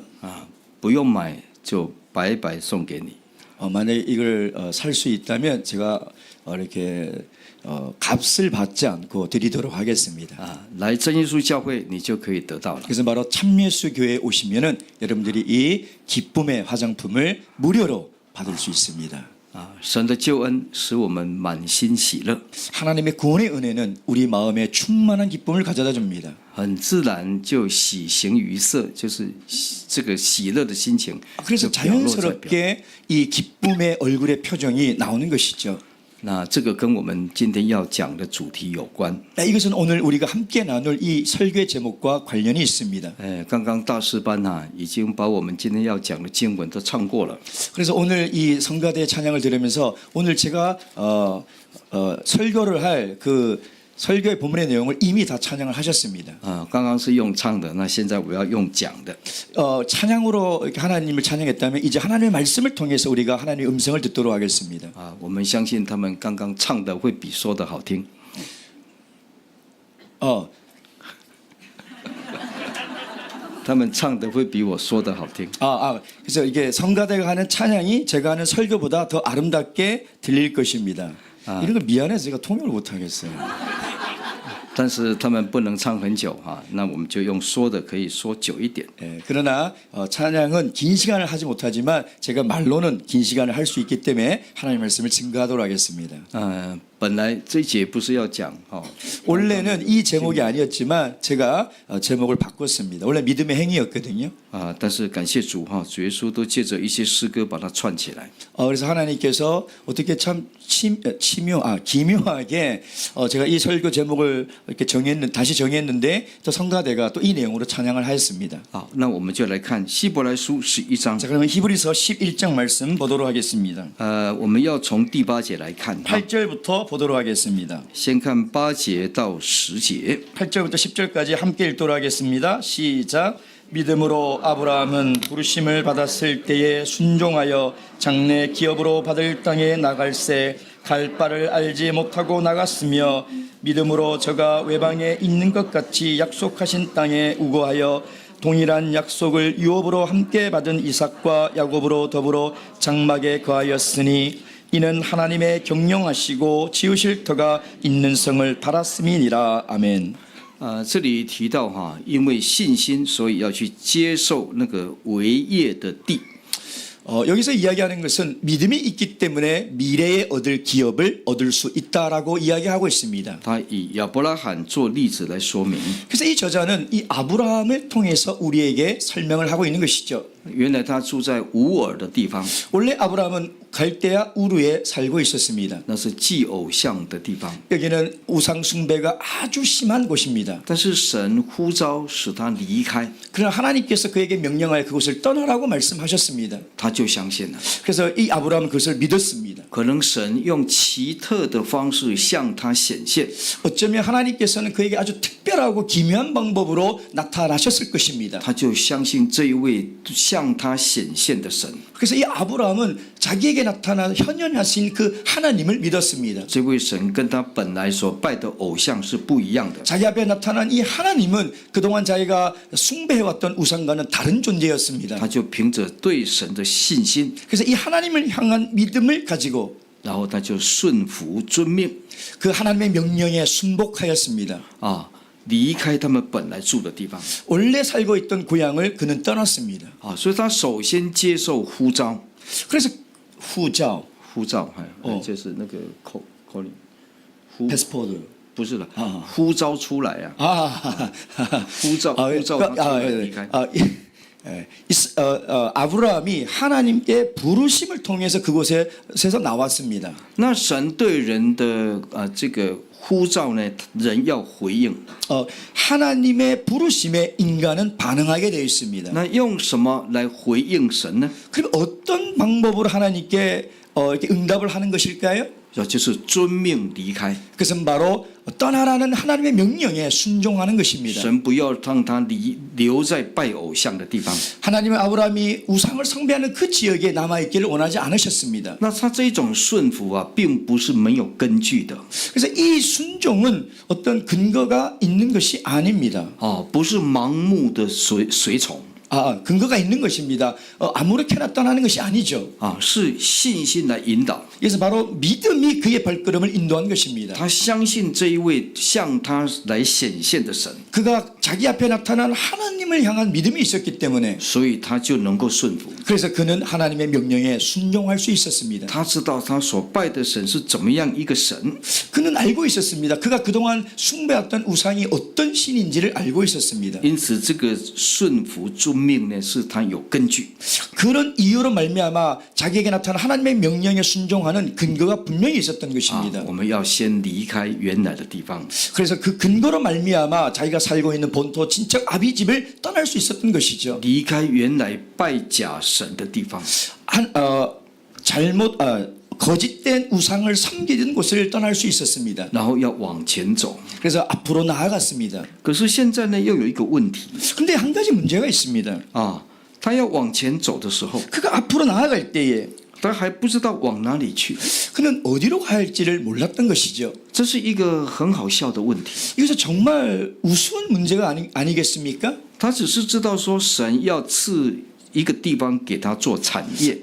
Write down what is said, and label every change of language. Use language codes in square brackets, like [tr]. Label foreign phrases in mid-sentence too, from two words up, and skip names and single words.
[zh] 不用买就白白送给你。 [ko] 만약에 이걸 살 수 있다면 제가 이렇게 값을 받지 않고 드리도록 하겠습니다. [zh] 来真耶稣教会你就可以得到了。 [ko] 그래서 바로 참예수 교회에 오시면은 여러분들이 이 기쁨의 화장품을 무료로 받을 수 있습니다. [zh] 神的救恩使我们满心喜乐。 [ko] 하나님의 구원의 은혜는 우리 마음에 충만한 기쁨을 가져다 줍니다. [zh] 很自然就喜形于色，就是这个喜乐的心情。 [ko] 그래서 자연스럽게 이 기쁨의 얼굴의 표정이 나오는 것이죠. [zh] 那这个跟我们今天要讲的主题有关。 [ko] 이것은 오늘 우리가 함께 나눌 이 설교의 제목과 관련이 있습니다. [zh] 刚刚大师班已经把我们今天要讲的经文都唱过了。 [ko] 그래서 오늘 이 성가대 찬양을 들으면서 오늘 제가 설교를 할 그 설교의 본문의 내용을 이미 다 찬양을 하셨습니다. [zh] 刚刚是用唱的，那现在我要用讲的。 [ko] 찬양으로 이렇게 하나님을 찬양했다면 이제 하나님의 말씀을 통해서 우리가 하나님의 음성을 듣도록 하겠습니다. [zh] 我们相信他们刚刚唱的会比说的好听。他们唱的会比我说的好听。 [ko] 그래서 이게 성가대가 하는 찬양이 제가 하는 설교보다 더 아름답게 들릴 것입니다. 이런 거 미안해서 제가 통역을 못 하겠어요. [zh] 但是他们不能唱很久那我们就用说的，可以说久一点。 [ko] 그러나 찬양은 긴 시간을 하지 못하지만 제가 말로는 긴 시간을 할 수 있기 때문에 하나님의 말씀을 증거하도록 하겠습니다. [zh] 本来这一节不是要讲 [ko] 원래는 이 제목이 아니었지만 제가 제목을 바꿨습니다. 원래 믿음의 행위였거든요. [zh] 但是感谢主主耶稣都借着一些诗歌把它串起来。 [ko] 그래서 하나님께서 어떻게 참 기묘하게 제가 이 설교 제목을 이렇게 다시 정했는데 또 성가대가 또 이 내용으로 찬양을 하였습니다. [zh] 那我们就来看希伯来书11章。 [ko] 자, 그러면 히브리서 11장 말씀 보도록 하겠습니다. [zh] 我们要从第8节来看。 [ko] 8절부터 보도록 하겠습니다. [zh] 先看8节到10节。 [ko] 8절부터 10절까지 함께 읽도록 하겠습니다. 시작. 믿음으로 아브라함은 부르심을 받았을 때에 순종하여 장래 기업으로 받을 땅에 나갈새 갈 바를 알지 못하고 나갔으며 믿음으로 저가 외방에 있는 것 같이 약속하신 땅에 우거하여 동일한 약속을 유업으로 함께 받은 이삭과 야곱으로 더불어 장막에 거하였으니 이는 하나님의 경영하시고 지으실 터가 있는 성을 바랐음이니라. 아멘. [zh] 这里提到因为信心，所以要去接受那个为业的地。 [ko] 여기서 이야기하는 것은 믿음이 있기 때문에 미래에 얻을 기업을 얻을 수 있다라고 이야기하고 있습니다. [zh] 他以亚伯拉罕做例子来说明， [ko] 그래서 이 저자는 이 아브라함을 통해서 우리에게 설명을 하고 있는 것이죠. [zh] 原来他住在乌尔的地方， [ko] 원래 아브라함은 갈대아 우르에 살고 있었습니다. [zh] 那是祭偶像的地方。 [ko] 여기는 우상 숭배가 아주 심한 곳입니다. [zh] 但是神呼召使他离开， [ko] 그러나 하나님께서 그에게 명령하여 그곳을 떠나라고 말씀하셨습니다. [zh] 他就相信了。 [ko] 그래서 이 아브라함은 그것을 믿었습니다. [zh] 可能神用奇特的方式向他显现， [ko] 어쩌면 하나님께서는 그에게 아주 특별하고 기묘한 방법으로 나타나셨을 것입니다. [zh] 他就相信这一位向他显现的神。 [ko] 그래서 이 아브라함은 자기에게 나타나 현현하신 그 하나님을 믿었습니다. [zh] 这位神跟他本来所拜的偶像是不一样的。 [ko] 자기 앞에 나타난 이 하나님은 그동안 자기가 숭배해왔던 우상과는 다른 존재였습니다. [zh] 他就凭着对神的信心， [ko] 그래서 이 하나님을 향한 믿음을 가지고 [zh] 然后他就顺服遵命 [ko] 그 하나님의 명령에 순복하였습니다. [zh] 离开他们本来住的地方 [ko] 원래 살고 있던 고향을 그는 떠났습니다. [zh] 所以他首先接受呼召， [ko] 그래서 후자, [zh] 呼召，就是那个 calling， [ko] 패스포드. [zh] 不是的，呼召出来啊，呼召他出来离开。 [ko] 아브라함이 하나님께 부르심을 통해서 그곳에서 나왔습니다. [zh] 那神对人的这个呼召呢，人要回应。 [ko] 하나님의 부르심에 인간은 반응하게 되어 있습니다. [zh] 那用什么来回应神呢？ [ko] 그럼 어떤 방법으로 하나님께 이렇게 응답을 하는 것일까요? [zh] 就是遵命离开。 [ko] 그것은 바로 떠나라는 하나님의 명령에 순종하는 것입니다. [zh] 神不要让他留在拜偶像的地方。 [ko] 하나님은 아브라함이 우상을 숭배하는 그 지역에 남아있기를 원하지 않으셨습니다. [zh] 那他这一种顺服并不是没有根据的。 [ko] 그래서 이 순종은 어떤 근거가 있는 것이 아닙니다. [zh] 不是盲目的随从。 [ko] 근거가 있는 것입니다. 아무렇게나 떠나는 것이 아니죠. [zh] 是信心来引导。 [ko] 그래서 바로 믿음이 그의 발걸음을 인도한 것입니다. [zh] 他相信这一位向他来显现的神， [ko] 그가 자기 앞에 나타난 하나님을 향한 믿음이 있었기 때문에 [zh] 所以他就能够顺服。 [ko] 그래서 그는 하나님의 명령에 순종할 수 있었습니다. [zh] 他知道他所拜的神是怎么样一个神， [ko] 그는 알고 있었습니다. 그가 그동안 숭배했던 우상이 어떤 신인지를 알고 있었습니다. [zh] 因此这个顺服遵命呢，是他有根据。 [ko] 그런 이유로 말미암아 자기에게 나타난 하나님의 명령에 순종하는 근거가 분명히 있었던 것입니다. [zh] 我们要先离开原来的地方。 [ko] 그래서 그 근거로 말미암아 자기가 살고 있는 본토 친척 아비집을 떠날 수 있었던 것이죠. [zh] 离开原来拜假神的地方。 [ko] 거짓된 우상을 섬기던 곳을 떠날 수 있었습니다. [zh] 然后要往前走。 [ko] 그래서 앞으로 나아갔습니다. [zh] 可是现在呢，又有一个问题 [ko] 그런데 한 가지 문제가 있습니다. [zh] 他要往前走的时候， [ko] 그가 앞으로 나아갈 때에 [zh] 他还不知道往哪里去。 [ko] 그는 어디로 가야 할지를 몰랐던 것이죠. [zh] 这是一个很好笑的问题。 [ko] 이것은 정말 우스운 문제가 아니겠습니까? [zh] 他只是知道说神要赐一个地方给他做产业。